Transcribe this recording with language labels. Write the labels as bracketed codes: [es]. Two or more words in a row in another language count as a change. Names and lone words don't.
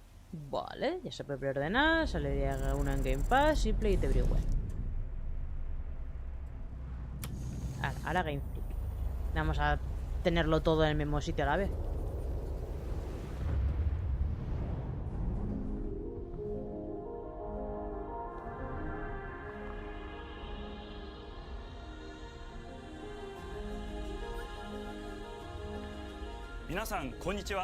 [es] Vale, ya se puede preordenar, saldría una en Game Pass y [en] Play it everywhere. [es] Ahora Game Freak. Vamos a tenerlo todo en el mismo sitio a la vez. [ja] 皆さん、こんにちは.